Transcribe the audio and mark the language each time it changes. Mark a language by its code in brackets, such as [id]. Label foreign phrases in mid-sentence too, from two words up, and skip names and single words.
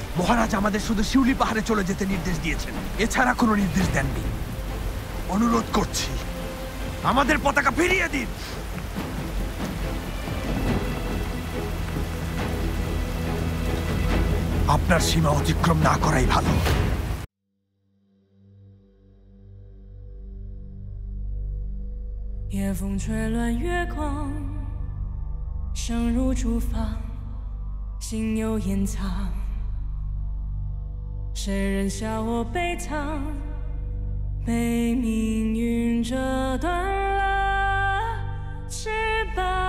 [bn] মহারাজ আমাদের শুধু শিউলি পাহাড়ে চলে যেতে নির্দেশ দিয়েছেন, এছাড়া কোনো নির্দেশ দেননি। অনুরোধ করছি, আমাদের পতাকা ফিরিয়ে দিন। আপনার সীমা অতিক্রম না করাই ভালো। [zh] 夜风吹乱月光，声如竹房，心有掩藏。谁人笑我悲怆， 被命运折断了翅膀。